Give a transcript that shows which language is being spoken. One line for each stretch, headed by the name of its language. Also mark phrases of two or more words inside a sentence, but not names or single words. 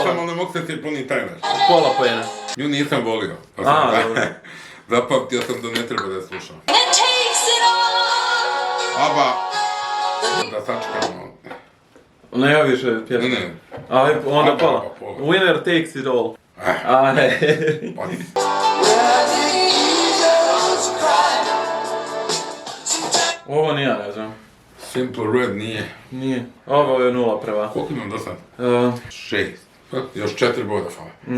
Bosnian: pola. ali ne mogu se sjetiti Bonnie Tyler. Pola poena. Nju nisam volio. Dobro. Zapamtio sam da ne treba da je slušam. Aba. Da sačkamo. Ne više pjesma. Ne. Aj, onda Aba, pola. pola. Winner takes it all. Ah. Ne. Ovo ni ja ne znam. Simple Red nije. Nije. Ovo je 0 prva. Koliko imam do sad? 6. Još 4 boda fala.